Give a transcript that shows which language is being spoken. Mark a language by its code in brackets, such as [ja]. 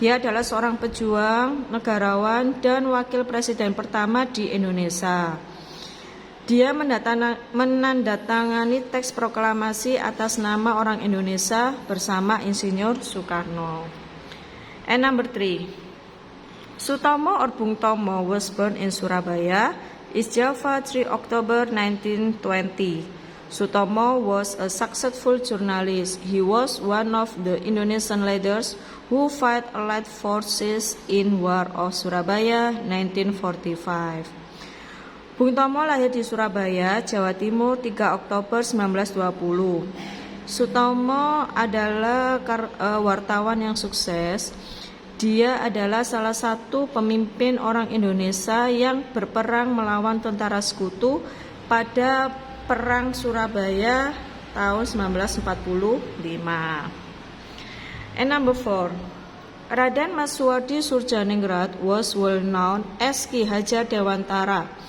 [id] Dia adalah seorang pejuang, negarawan, dan wakil presiden pertama di Indonesia. Dia menandatangani teks proklamasi atas nama orang Indonesia bersama Insinyur Soekarno. [en] And number 3, Sutomo or Bung Tomo was born in Surabaya, East Java, 3 October 1920. Sutomo was a successful journalist. He was one of the Indonesian leaders who fight Allied forces in War of Surabaya 1945. [id] Bung Tomo lahir di Surabaya, Jawa Timur, 3 Oktober 1920. Sutomo adalah wartawan yang sukses. Dia adalah salah satu pemimpin orang Indonesia yang berperang melawan tentara sekutu pada Perang Surabaya tahun 1945. [en] And number 4, Raden Maswardi Surjaningrat was well known as Ki Hajar Dewantara.